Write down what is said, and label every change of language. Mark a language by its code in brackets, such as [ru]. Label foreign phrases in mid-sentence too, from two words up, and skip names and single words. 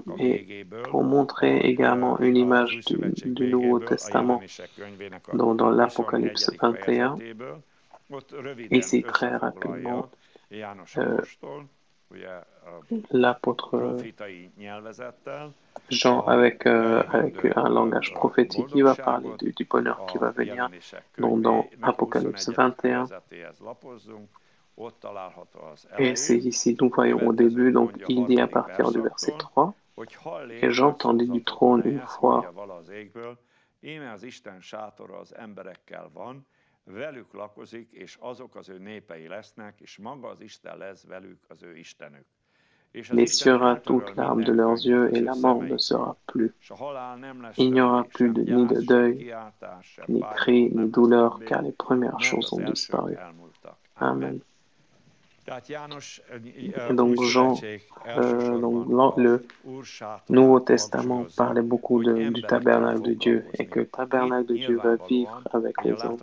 [fr] Et pour montrer également une image du Nouveau Testament, dans l'Apocalypse 21, ici très rapidement, l'apôtre Jean, avec un langage prophétique, il va parler du bonheur qui va venir. Donc, dans Apocalypse 21, et c'est ici, nous voyons au début, donc il dit à partir du verset 3, « Et j'entendis du trône une voix [hu] velük lakozik, és azok az ő népei lesznek, és maga az Isten lesz velük az ő Istenük. [fr] Il essuiera toute larme de leurs yeux et la mort ne sera plus. Il n'y aura plus ni de deuil, ni cri, ni douleur, car les premières choses ont disparu. » Amen. Et donc Jean, le Nouveau Testament parlait beaucoup du tabernacle de Dieu et que le tabernacle de Dieu va vivre avec les hommes.